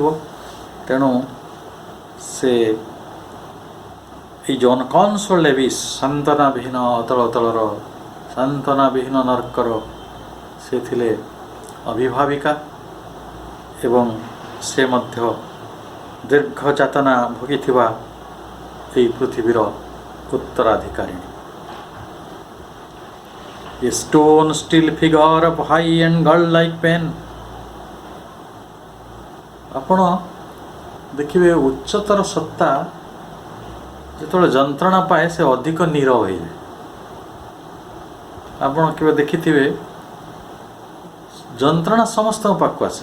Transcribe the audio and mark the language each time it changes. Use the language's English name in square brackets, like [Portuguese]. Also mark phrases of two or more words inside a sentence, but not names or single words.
[Odia] ତେଣୁ ସେ ଏଇ ଯେଉଁ [English] unconsoled abyss, [Odia] ସାନ୍ତ୍ୱନାବିହୀନ ଅତଳ ତଳର ସାନ୍ତ୍ୱନାବିହୀନ ନର୍କର ସେ ଥିଲେ ଅଭିଭାବିକା, ଏବଂ ସେ ମଧ୍ୟ ଦୀର୍ଘ ଯାତନା ଭୋଗିଥିବା ଏହି ପୃଥିବୀର ଉତ୍ତରାଧିକାରିଣୀ। [English] A stone still figure of high and girl like pain. [Odia] ଆପଣ ଦେଖିବେ ଉଚ୍ଚତର ସତ୍ତା ଯେତେବେଳେ ଯନ୍ତ୍ରଣା ପାଏ ସେ ଅଧିକ ନୀରବ ହୋଇଯାଏ। ଆପଣ କେବେ ଦେଖିଥିବେ ଯନ୍ତ୍ରଣା ସମସ୍ତଙ୍କ ପାଖକୁ ଆସେ।